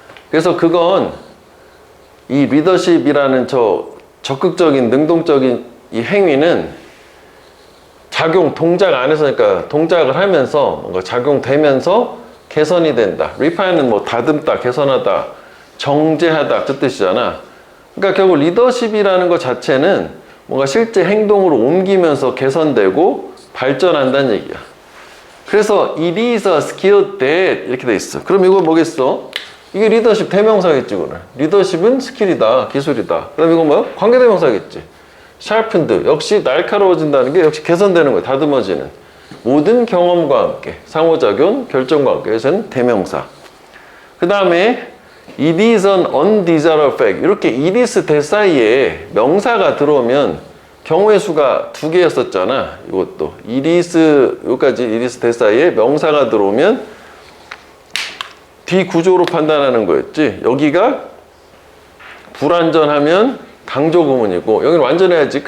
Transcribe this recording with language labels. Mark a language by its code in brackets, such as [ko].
[ko] 그래서 그건 이 리더십이라는 저 적극적인 능동적인 이 행위는 작용, 동작 안에서니까 동작을 하면서 뭔가 작용되면서 개선이 된다. refine는 뭐 다듬다, 개선하다, 정제하다 그 뜻이잖아. 그러니까 결국 리더십이라는 것 자체는 뭔가 실제 행동으로 옮기면서 개선되고 발전한다는 얘기야. 그래서 [en] it is a skill that [ko] 이렇게 돼 있어. 그럼 이거 뭐겠어? 이게 리더십 대명사겠지, 그거는. 리더십은 스킬이다, 기술이다. 그럼 이건 뭐야? 관계대명사겠지. sharpened, 역시 날카로워진다는 게 역시 개선되는 거야, 다듬어지는. 모든 경험과 함께, 상호작용, 결정과 함께. 그래서는 대명사. 그 다음에 [en] it is an undesirable fact. [ko] 이렇게 it is 대 사이에 명사가 들어오면 경우의 수가 2개였었잖아. 이것도 it is, 여기까지 it is 대 사이에 명사가 들어오면 뒤 구조로 판단하는 거였지. 여기가 불완전하면 강조 구문이고, 여기는 완전해야지.